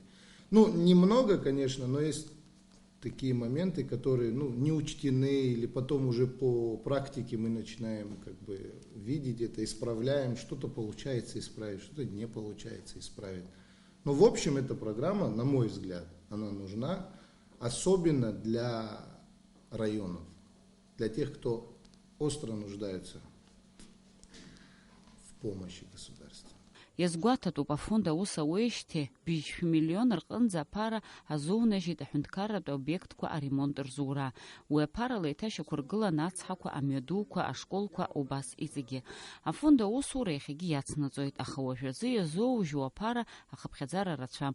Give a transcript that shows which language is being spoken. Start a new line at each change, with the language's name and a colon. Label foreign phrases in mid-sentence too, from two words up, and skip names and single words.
Russian: Немного, конечно, но есть такие моменты, которые не учтены, или потом уже по практике мы начинаем видеть это, исправляем, что-то получается исправить, что-то не получается исправить. Но в общем эта программа, на мой взгляд, она нужна, особенно для районов, для тех, кто остро нуждается в помощи государства.
Abkhazian: Иазгәаҭатәуп афонд аус ауеижьҭеи быжьшәа миллион рҟынӡа аԥара азоунажьит аҳәынҭқарратә обиектқәа аремонт рзура. Уи аԥарала еиҭашьақәыргылан ацҳақәа, амҩадуқәа, ашколқәа, убас иҵегьы. Афонд аусура иахьагьы иацнаҵоит, аха уажәазы иазоужьуа аԥара ахыԥхьаӡара рацәам.